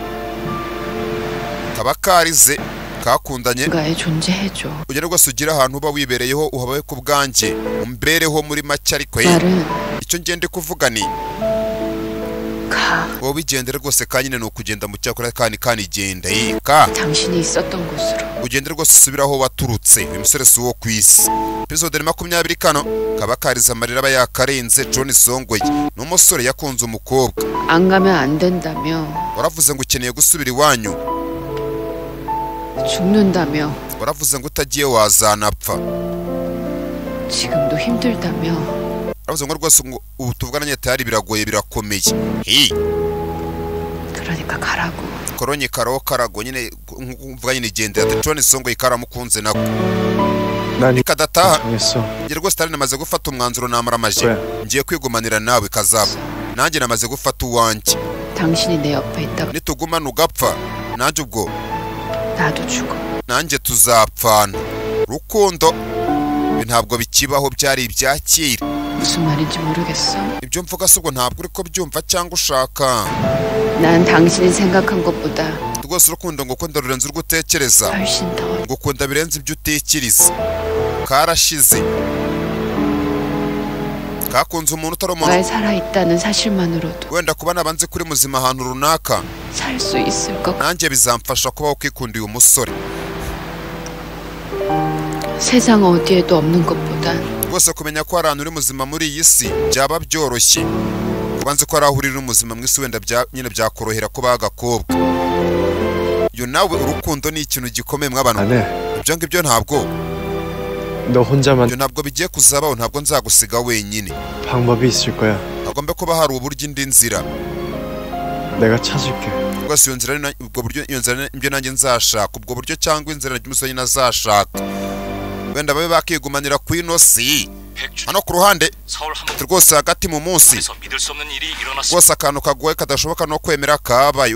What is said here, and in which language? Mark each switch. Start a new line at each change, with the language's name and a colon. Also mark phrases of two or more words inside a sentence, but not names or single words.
Kinyarwanda: kaba karize kakundanye ugera rwose ugira ahantu uba wibereyeho uhabaye ku bwanjye umbereho muri make ariko icyo ngende kuvuga ni wowe bigendera rwose kanyine no kugenda mu cyakora kandi igenda
Korean: 당신이 있었던 곳으로
Kinyarwanda: ugende rwose usubira aho waturutse uyu musore si uwo ku isi. episode 20 kano kaba kariza amarira aba yakarenze. John Songwe n'umusore yakunze umukobwa.
Korean: 안 가면 안 된다며.
Kinyarwanda: waravuze ngo ukeneye gusubira iwanyu.
Korean: 죽는다며.
Kinyarwanda: waravuze ngo utagiye wazanapfa.
Korean: 지금도 힘들다며.
Kinyarwanda: waravuze ngo rwose ubu tuvugana nyatari biragoye birakomeye.
Korean: 그러니까 가라고.
Kinyarwanda: koronye karago nyine mvuga nyine gendera. John Songwe karamukunze nako. nikadataha ngiye rwose tari namaze gufata umwanzuro namara amaje. ngiye kwigumanira nawe kazaba. nanjye namaze gufata uwanjye.
Korean: 당신이 내 옆에 있다.
Kinyarwanda: nitugumana ugapfa nanjye ubwo
Korean: 나도 죽어.
Kinyarwanda: nanjye tuzapfana. rukundo ntabwo bikibaho byari ibya kera.
Korean: 무슨 말인지 모르겠어.
Kinyarwanda: ibyo mvuga se ubwo ntabwo uri ko byumva cyangwa ushaka.
Korean: 난 당신이 생각한 것보다
Kinyarwanda: rwose urukundo ngo ukunda rurenze urwo utekereza.
Korean: 훨씬 더.
Kinyarwanda: ngo ukunda birenze ibyo utekereza. karashize. kakunze umuntu utari umuntu.
Korean: 날 살아있다는 사실만으로도
Kinyarwanda: wenda kuba nabanze kuri muzima ahantu runaka
Korean: 살 수 있을 것 같아.
Kinyarwanda: nanjye bizamfasha kubaho kwikundiye umusore.
Korean: 세상 어디에도 없는 것보다
Kinyarwanda: rwose kumenya ko hari ahantu uri muzima muri iyi si byaba byoroshye. kubanze ko hari aho uri muzima mu isi wenda nyine byakorohera kuba agakobwa. yo nawe urukundo ni ikintu gikomeye mw'abantu. ibyo ngibyo ntabwo
Korean: 너 혼자만
Kinyarwanda: ibyo ntabwo bigiye kuzabaho. ntabwo nzagusiga wenyine.
Korean: 방법이 있을 거야.
Kinyarwanda: hagomba kuba hari uburyo indi nzira.
Korean: 내가 찾을게.
Kinyarwanda: rwose iyo nzira ubwo buryo iyo nzira ibyo nanjye nzashaka ubwo buryo cyangwa inzira y'umusore nazashaka. wenda babe bakigumanira ku ino si. hano ku ruhande rwose hagati mu munsi rwose akantu kagoye kadashoboka no kwemera kabaye.